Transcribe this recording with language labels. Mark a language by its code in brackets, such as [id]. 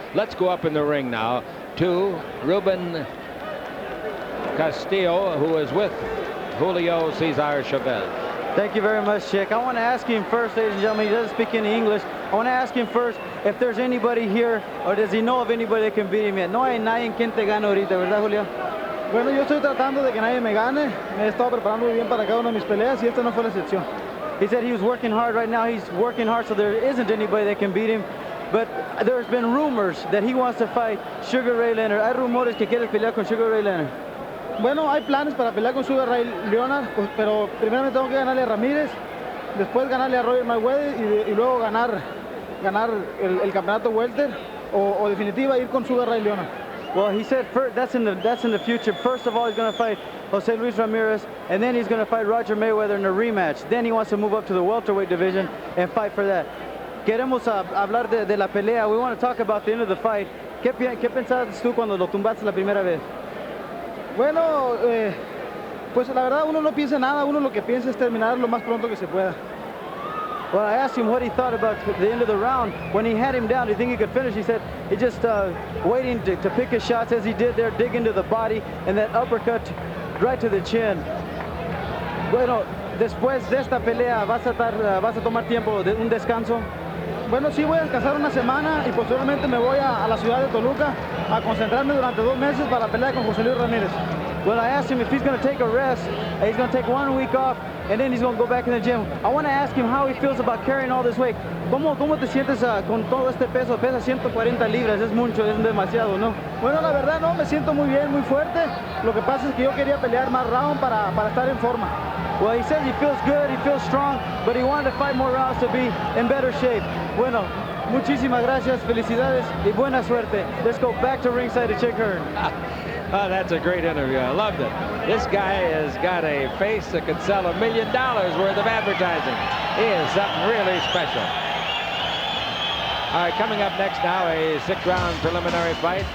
[en] Let's go up in the ring now to Ruben Castillo, who is with Julio Cesar Chavez. Thank you very much, Chick. I want to ask him first, ladies and gentlemen, he doesn't speak any English. I want to ask him first if there's anybody here, or does he know of anybody that can beat him yet? [es] No hay nadie quien te gane ahorita, ¿verdad, Julio? Bueno, yo estoy tratando de que nadie me gane. Me he estado preparando muy bien para cada una de mis peleas y esta no fue la excepción. [en] He said he was working hard right now. He's working hard, so there isn't anybody that can beat him. But there's been rumors that he wants to fight Sugar Ray Leonard. [es] Hay rumores que quieres pelear con Sugar Ray Leonard. Bueno, hay planes para pelear con Sugar Ray Leonard, pues, pero primeramente tengo que ganarle a Ramírez, después ganarle a Roger Mayweather y luego ganar el campeonato welter o definitiva ir con Sugar Ray Leonard. [en] Well, he said that's in the future. First of all, he's going to fight Jose Luis Ramirez, and then he's going to fight Roger Mayweather in a rematch. Then he wants to move up to the welterweight division and fight for that. [es] Queremos hablar de la pelea. [en] We want to talk about the end of the fight. [es] ¿Qué pensabas tú cuando lo tumbaste la primera vez? Bueno, pues la verdad uno no piensa nada, uno lo que piensa es terminar lo más pronto que se pueda. [en] Well, I asked him what he thought about the end of the round. When he had him down, do you think he could finish? He said he just waiting to pick his shots as he did there, dig into the body, and that uppercut right to the chin. [es] Bueno, después de esta pelea, ¿vas a tomar tiempo de un descanso? Bueno, sí voy a descansar una semana y posteriormente me voy a la ciudad de Toluca a concentrarme durante 2 meses para la pelea con José Luis Ramírez. [en] Well, I asked him if he's going to take a rest. He's going to take 1 week off, and then he's going to go back in the gym. I want to ask him how he feels about carrying all this weight. [es] ¿Cómo te sientes con todo este peso? Pesa 140 libras, es mucho, es demasiado, ¿no? Bueno, la verdad no, me siento muy bien, muy fuerte. Lo que pasa es que yo quería pelear más round para estar en forma. [en] Well, he says he feels good, he feels strong, but he wanted to fight more rounds to be in better shape. [es] Bueno, muchísimas gracias, felicidades y buena suerte. [en] Let's go back to ringside to check her. Oh, that's a great interview. I loved it. This guy has got a face that could sell $1 million worth of advertising. He is something really special. All right, coming up next now, a 6-round preliminary fight.